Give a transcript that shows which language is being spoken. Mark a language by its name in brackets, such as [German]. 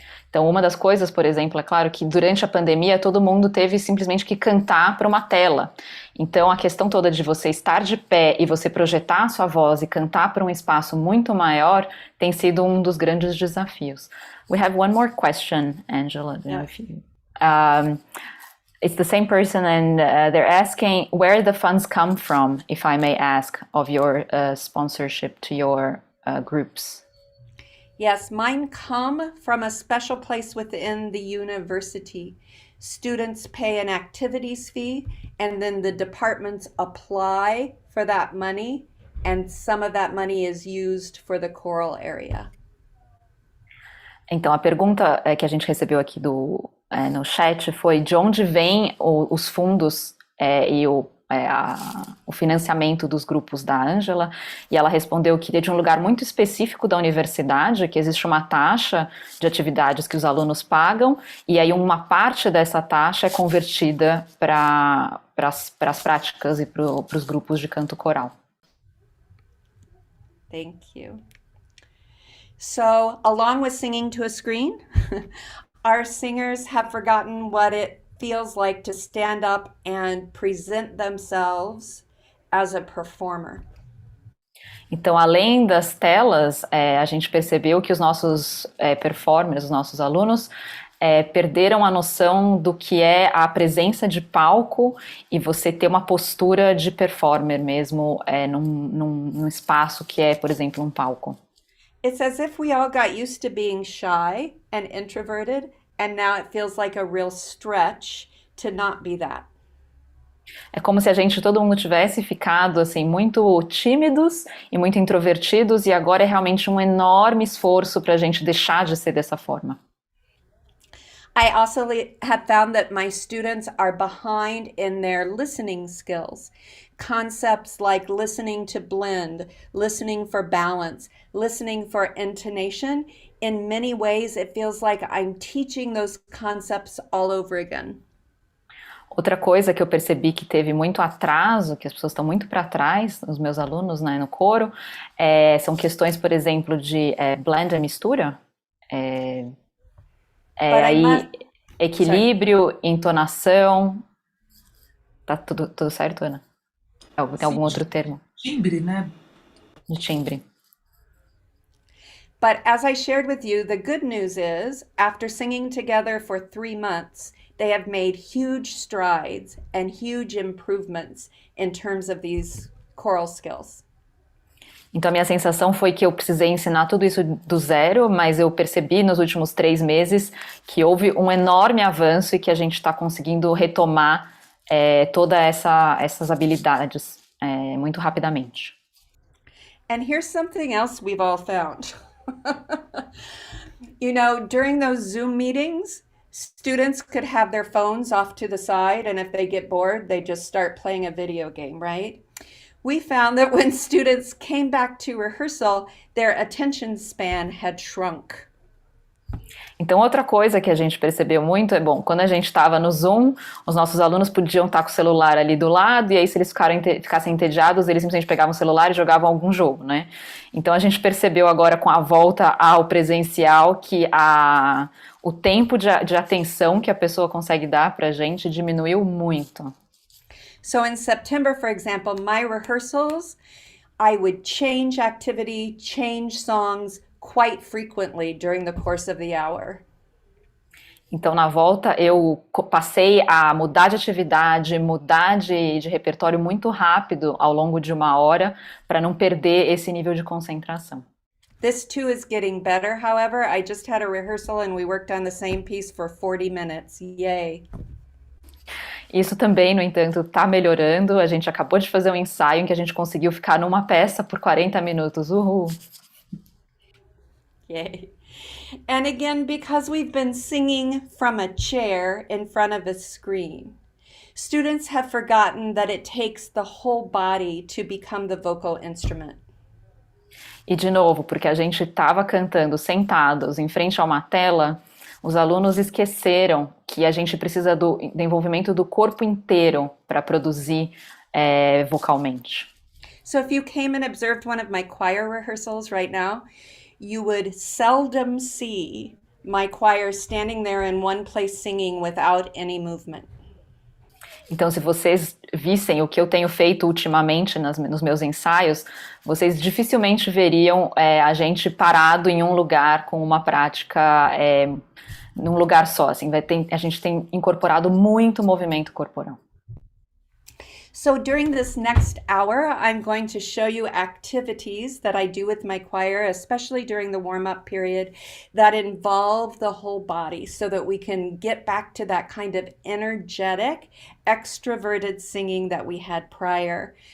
[Portuguese] Então, uma das coisas, por exemplo, é claro que durante a pandemia todo mundo teve simplesmente que cantar para uma tela. Então, a questão toda de você estar de pé e você projetar a sua voz e cantar para um espaço muito maior tem sido um dos grandes desafios. [English] We have one more question, Angela. Yeah. It's the same person, and they're asking where the funds come from, if I may ask, of your sponsorship to your groups. Yes, mine come from a special place within the university. Students pay an activities fee, and then the departments apply for that money, and some of that money is used for the choral area. [Portuguese] Então, a pergunta que a gente recebeu aqui no chat foi de onde vêm os fundos e o financiamento dos grupos da Angela, e ela respondeu que é de um lugar muito específico da universidade, que existe uma taxa de atividades que os alunos pagam, e aí uma parte dessa taxa é convertida para as práticas e para os grupos de canto coral. [English] Thank you. So, along with singing to a screen, our singers have forgotten what it feels like to stand up and present themselves as a performer. [Portuguese] Então, além das telas, a gente percebeu que os nossos performers, os nossos alunos, perderam a noção do que é a presença de palco e você ter uma postura de performer mesmo num espaço que é, por exemplo, um palco. [English] It's as if we all got used to being shy and introverted, and now it feels like a real stretch to not be that. [Portuguese] É como se todo mundo tivesse ficado assim muito tímidos e muito introvertidos, e agora é realmente um enorme esforço para a gente deixar de ser dessa forma. [English] I also have found that my students are behind in their listening skills. Concepts like listening to blend, listening for balance, listening for intonation. In many ways, it feels like I'm teaching those concepts all over again. [Portuguese] Outra coisa que eu percebi que teve muito atraso, que as pessoas estão muito para trás, os meus alunos, né, no coro, são questões, por exemplo, de blend e mistura. Equilíbrio, entonação. Tá tudo certo, Ana? Tem algum outro termo? Timbre, né? De timbre. [English] But as I shared with you, the good news is, after singing together for 3 months, they have made huge strides and huge improvements in terms of these choral skills. [Portuguese] Então a minha sensação foi que eu precisei ensinar tudo isso do zero, mas eu percebi nos últimos 3 meses que houve um enorme avanço e que a gente está conseguindo retomar todas essas habilidades muito rapidamente. [English] And here's something else we've all found. You know, during those Zoom meetings, students could have their phones off to the side, and if they get bored, they just start playing a video game, right? We found that when students came back to rehearsal, their attention span had shrunk. [Portuguese] Então, outra coisa que a gente percebeu muito quando a gente estava no Zoom, os nossos alunos podiam estar com o celular ali do lado, e aí se eles ficassem entediados, eles simplesmente pegavam o celular e jogavam algum jogo, né? Então, a gente percebeu agora com a volta ao presencial que o tempo de atenção que a pessoa consegue dar pra gente diminuiu muito. [English] So in September, for example, my rehearsals, I would change activity, change songs quite frequently during the course of the hour. [Portuguese] Então, na volta, eu passei a mudar de atividade, mudar de repertório muito rápido ao longo de uma hora, para não perder esse nível de concentração. [English] This too is getting better, however. I just had a rehearsal and we worked on the same piece for 40 minutes. Yay! [Portuguese] Isso também, no entanto, está melhorando. A gente acabou de fazer um ensaio em que a gente conseguiu ficar numa peça por 40 minutos. Uhul! Yay! [English] And again, because we've been singing from a chair in front of a screen, students have forgotten that it takes the whole body to become the vocal instrument. [Portuguese] E de novo, porque a gente estava cantando sentados em frente a uma tela, os alunos esqueceram que a gente precisa do envolvimento do corpo inteiro para produzir vocalmente. So if you came and observed one of my choir rehearsals right now, you would seldom see my choir standing there in one place singing without any movement. Então, se vocês vissem o que eu tenho feito ultimamente nos meus ensaios, vocês dificilmente veriam a gente parado em um lugar com uma prática num lugar só. Assim, a gente tem incorporado muito movimento corporal. [English] So during this next hour, I'm going to show you activities that I do with my choir, especially during the warm-up period, that involve the whole body so that we can get back to that kind of energetic, extroverted singing that we had prior.